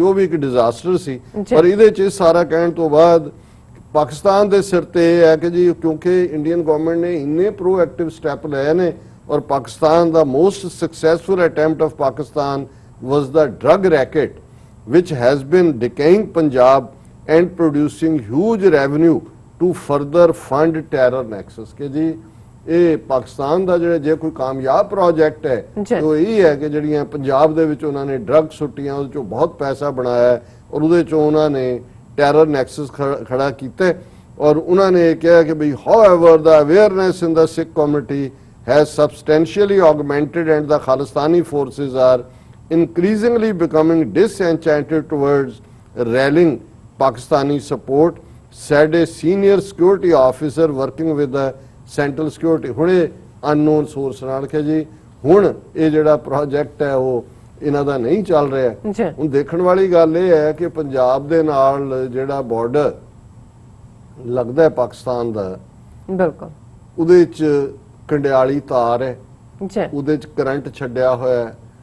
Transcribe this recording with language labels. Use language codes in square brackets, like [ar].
[pa] ਉਹ ਵੀ ਇੱਕ ਡਿਜ਼ਾਸਟਰ ਸੀ। ਪਰ ਇਹਦੇ 'ਚ ਸਾਰਾ ਕਹਿਣ ਤੋਂ ਬਾਅਦ ਪਾਕਿਸਤਾਨ ਦੇ ਸਿਰ ਤੇ ਇਹ ਹੈ ਕਿ ਜੀ ਕਿਉਂਕਿ ਇੰਡੀਅਨ ਗਵਰਨਮੈਂਟ ਨੇ ਇੰਨੇ ਪ੍ਰੋਐਕਟਿਵ ਸਟੈਪ ਲਏ ਨੇ ਔਰ ਪਾਕਿਸਤਾਨ ਦਾ most successful attempt of Pakistan was ਦਾ drug racket [en] which has been decaying Punjab and producing huge revenue to further fund terror nexus। [pa] ਕਿ ਜੀ ਇਹ ਪਾਕਿਸਤਾਨ ਦਾ ਜਿਹੜਾ ਜੇ ਕੋਈ ਕਾਮਯਾਬ ਪ੍ਰੋਜੈਕਟ ਹੈ ਉਹ ਇਹ ਹੈ ਕਿ ਜਿਹੜੀਆਂ ਪੰਜਾਬ ਦੇ ਵਿੱਚ ਉਹਨਾਂ ਨੇ ਡਰੱਗ ਸੁੱਟੀਆਂ ਉਹਦੇ ਚੋਂ ਬਹੁਤ ਪੈਸਾ ਬਣਾਇਆ ਔਰ ਉਹਦੇ ਚੋਂ ਉਹਨਾਂ ਨੇ ਟੈਰਰ ਨੈਕਸਸ ਖੜਾ ਕੀਤਾ। ਔਰ ਉਹਨਾਂ ਨੇ ਕਿਹਾ ਕਿ ਬਈ [en] however the awareness in the Sikh community has substantially augmented and the Khalistani forces are increasingly becoming disenchanted towards rallying Pakistani support, said a senior security officer working with the central security। [pa] ਹੁਣੇ [en] unknown source [pa] ਨਾਲ ਕਿ ਜੀ ਹੁਣ ਇਹ ਜਿਹੜਾ project ਹੈ ਉਹ ਇਹਨਾਂ ਦਾ ਨਹੀਂ ਚੱਲ ਰਿਹਾ। ਹੁਣ ਦੇਖਣ ਵਾਲੀ ਗੱਲ ਇਹ ਹੈ ਕਿ ਪੰਜਾਬ ਦੇ ਨਾਲ ਜਿਹੜਾ ਬਾਰਡਰ ਲੱਗਦਾ ਹੈ ਪਾਕਿਸਤਾਨ ਦਾ, ਬਿਲਕੁਲ ਉਹਦੇ 'ਚ ਕੰਡਿਆਲੀ ਤਾਰ ਹੈ, ਉਹਦੇ 'ਚ ਕਰੰਟ ਛੱਡਿਆ ਹੋਇਆ ਹੈ।